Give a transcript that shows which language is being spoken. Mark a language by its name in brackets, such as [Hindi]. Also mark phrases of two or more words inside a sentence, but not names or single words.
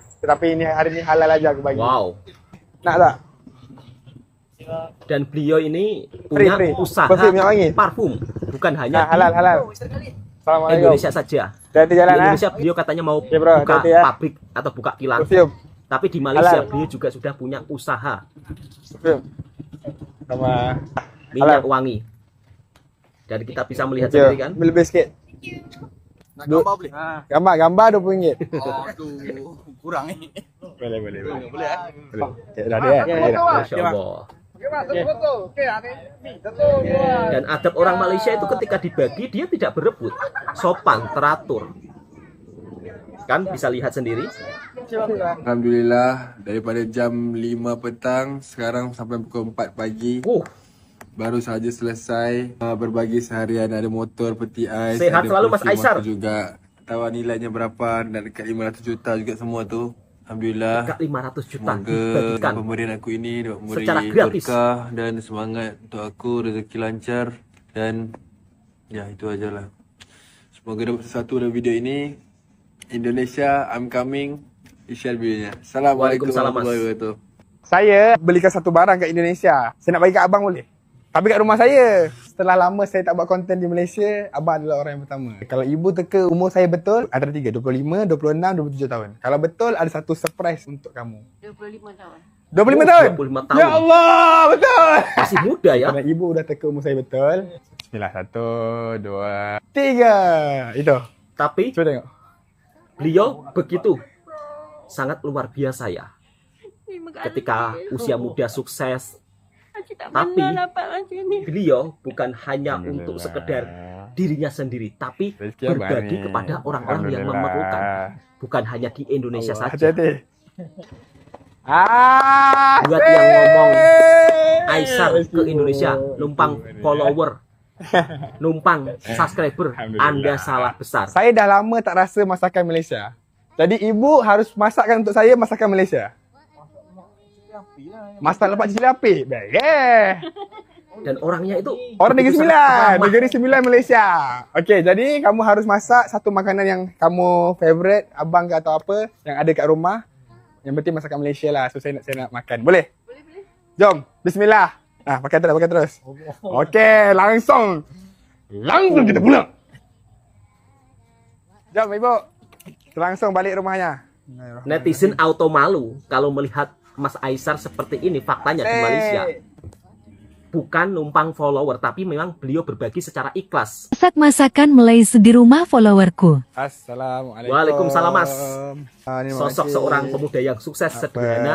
[Malay] Tetapi ini hari ini halal aja aku bagi. Wow. Nak tak? [Indonesian] Dan beliau ini punya [Malay] Free. [Indonesian] usaha [Malay] Perfume yang wangi. [Indonesian] parfum, bukan hanya [Malay] Halal. [Indonesian] di [Malay] Assalamualaikum. [Indonesian] Indonesia saja. [Malay] Hati-hati jalan [Indonesian] Di Indonesia beliau katanya mau [Malay] Oke, bro, [Indonesian] buka [Malay] hati-hati ya. [Indonesian] pabrik atau buka kilang. [Malay] Perfume. [Indonesian] Tapi di Malaysia [Malay] Halal. [Indonesian] beliau juga sudah punya usaha [Malay] Perfume. Sama [Indonesian] minyak [Malay] halal. [Indonesian] wangi. Dan kita bisa melihat [Malay] Yo, [Indonesian] sendiri kan. [Malay] lebih sikit. Nak gambar boleh? Gambar RM20. Aduh, kurang ni. Boleh. Boleh Boleh. Okay, dah ada Masya Allah. [Indonesian] Dan adab orang Malaysia itu ketika dibagi dia tidak berebut, sopan, teratur. Kan bisa lihat sendiri. [Malay] Alhamdulillah, daripada jam 5 petang sekarang sampai pukul 4 pagi. Baru saja selesai berbagi seharian. Ada motor, peti ais, [Indonesian] Sehat [Malay] ada [Indonesian] selalu Mas [Malay] perfume [Indonesian] Aisar. [Malay] aku juga. Tahu nilainya berapa, dan dekat 500 juta juga semua tu. Alhamdulillah. Dekat 500 juta Semoga [Indonesian] dibagikan [Malay] pemberian aku ini dapat memberi [Indonesian] secara gratis. [Malay] berkah dan semangat untuk aku, rezeki lancar, dan ya itu ajalah. Semoga dapat sesuatu dalam video ini. Indonesia, [English] I'm coming. [Malay] Share videonya. Assalamualaikum Waalaikumsalam, Mas. [Arabic] ورحمة الله وبركاته. [Malay] Saya belikan satu barang kat Indonesia. Saya nak bagi kat abang boleh? Tapi kat rumah saya. Setelah lama saya tak buat konten di Malaysia, abang adalah orang yang pertama. Kalau ibu teka umur saya betul, ada 3, 25, 26, 27 tahun. Kalau betul, ada satu surprise untuk kamu. 25 tahun. 25 tahun? 25 tahun. Ya Allah, betul. Masih muda ya. Karena ibu udah teka umur saya betul. Bismillah, 1, 2, 3. Itu. [Indonesian] Tapi [Malay] cuba tengok. [Indonesian] Beliau begitu sangat luar biasa ya. Ketika usia muda sukses. Tapi beliau bukan hanya untuk sekedar dirinya sendiri, tapi berbagi kepada orang-orang yang memerlukan. Bukan hanya di Indonesia saja. Hati-hati. Buat yang ngomong Aisar ke Indonesia, numpang follower, numpang subscriber, Anda salah besar. [Malay] Saya dah lama tak rasa masakan Malaysia. Jadi ibu harus masakkan untuk saya masakan Malaysia. Masak lepak cili api. Baik. [Indonesian] Dan orangnya itu orang Negeri begitu Sembilan. sangat ramah. [Malay] Negeri Sembilan Malaysia. Okey, jadi kamu harus masak satu makanan yang kamu favourite, abang ke atau apa yang ada kat rumah. Yang penting masakan Malaysia lah. So saya nak makan. Boleh? Boleh. Jom. Bismillah. Pakai terus. [Indonesian] Okey, langsung kita pulang. [Malay] Jom ibu. [Indonesian] Langsung balik rumahnya. Netizen auto malu kalau melihat Mas Aisar seperti ini faktanya di Malaysia. bukan numpang follower, tapi memang beliau berbagi secara ikhlas. [Malay] Masak masakan Malaysia di rumah followerku. Assalamualaikum. Waalaikumsalam, Mas. Ini [Indonesian] Sosok [Malay] makcik. [Indonesian] seorang pemuda yang sukses, sederhana,